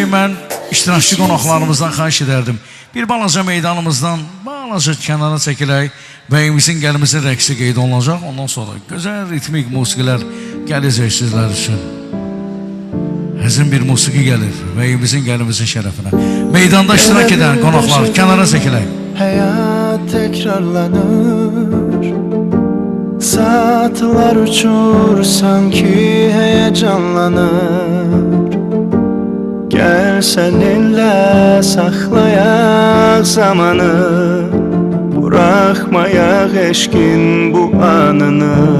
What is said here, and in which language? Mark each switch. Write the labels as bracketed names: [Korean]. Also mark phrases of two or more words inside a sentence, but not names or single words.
[Azerbaijani] Mən iştirakçı qonaqlarımızdan xahiş edərdim Bir balaca meydanımızdan balaca kənara çəkilək Bəyimizin, gəlimizin rəqsi qeyd olunacaq Ondan sonra gözəl ritmik musiqilər gələcək sizlər üçün Həzin bir musiqi gəlir Bəyimizin, gəlimizin şərəfinə Meydanda iştirak edən qonaqlar kənara çəkilək [Turkish] Hayat tekrarlanır Saatler uçur sanki heyecanlanır Gel seninle saklayak zamanı Bırakmayak eşkin bu anını